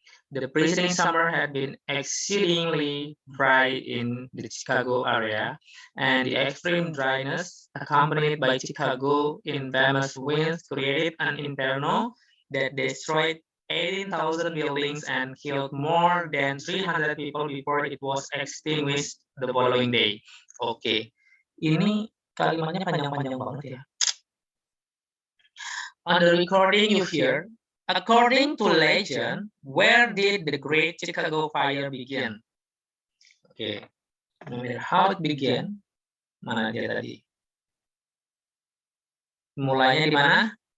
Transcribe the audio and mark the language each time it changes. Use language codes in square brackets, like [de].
[en] The preceding summer had been exceedingly dry in the Chicago area, and the extreme dryness, accompanied by Chicago infamous winds, created an inferno that destroyed 18,000 buildings and killed more than 300 people before it was extinguished the following day. [id] Oke, ini kalimatnya panjang-panjang banget ya. [en] On the recording you hear, according to legend, where did the Great Chicago Fire begin? Oke, no matter how it began, [id] mana dia tadi? Mulainya di mana?